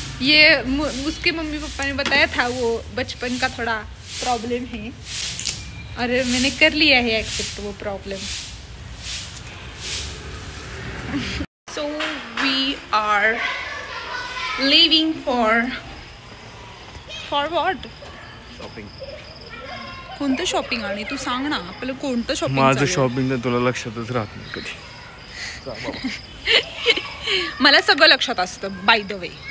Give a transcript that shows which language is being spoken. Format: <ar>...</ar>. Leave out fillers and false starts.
<hi>ये उसके mummy papa ने बताया था वो बचपन का थोड़ा प्रॉब्लम है और मैंने कर लिया है एक्सेप्ट वो problem.</hi> <en>So we are leaving for what? Shopping.</en> <mr>कोणतं शॉपिंग? आणि तू सांग ना आपलं कोणतं शॉपिंग. माझं शॉपिंग तर तुला लक्षातच राहत नाही कधी. मला सगळं लक्षात असतं</mr> <en>By the way.</en>